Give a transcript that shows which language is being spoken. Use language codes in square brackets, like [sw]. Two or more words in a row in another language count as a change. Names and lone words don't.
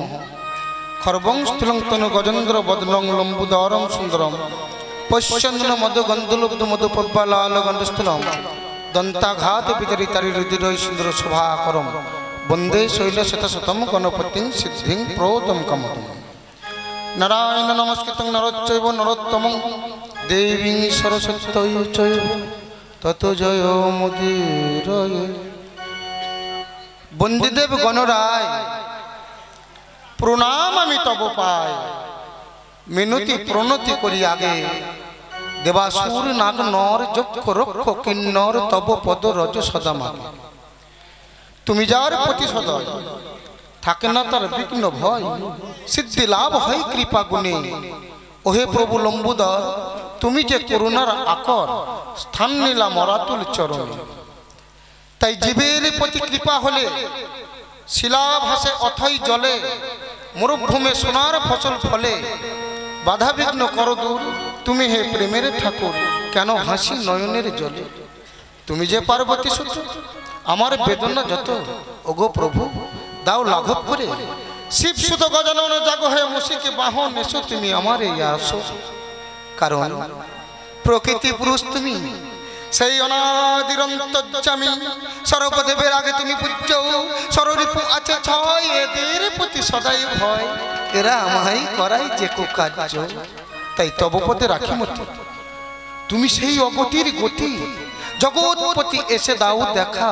[sa] खर्वं स्थूलं तनु गजेन्द्र वदनं लंबोदरम सुंदरम पश्यन्न मधु गंधलब्ध मधु पद्मलाल गंधस्थलं दंताघात वितरितारि हृदय सुंदर शोभाकरम वंदे शैलशतशतं गणपतिं सिद्धिं प्रोदं कमदम्। नारायण नमस्कृतं नरच्चैव नरोत्तमं देवीं सरस्वती चैव ततो जयो मुदीरये। [bn] বন্দীদেব গণরায় প্রণাম আমি তব পায় মিনতি প্রণতি করি আগে দেবাসুর নাগ নর যক্ষ রক্ষ কিন্নর তব পদ রজ সদা মাগে। তুমি যার প্রতি সদয় থাকে না তার বিঘ্ন ভয় সিদ্ধি লাভ হয় কৃপা গুণে। ওহে প্রভু লম্বোদর তুমি যে করুণার আকর স্থান নিলা মরাতুল চরণে। তাই জীবের প্রতি কৃপা হলে শিলা ভাসে অথই জলে মরুভূমে সোনার ফসল ফলে। বাধা বিঘ্ন কর দূর তুমি হে প্রেমের ঠাকুর কেন হাসি নয়নের জলে। তুমি যে পার্বতী সুত আমার বেদনা যত ওগো প্রভু দাও লাঘব করে শিব সুত গজানন জাগো হে মুষিকে বাহন এসো তুমি আমারে আসো। কারণ প্রকৃতি পুরুষ তুমি সেই অনাদির অন্তর্যামী সর্বদেবের আগে তুমি পূজ্য সর্বরিপু আছে ছয় এদের প্রতি সদাই ভয় এরা আমায় করাই যে কো কার্য। তাই তব পদে রাখি মতি তুমি সেই অগতির গতি জগৎপতি এসে দাও দেখা।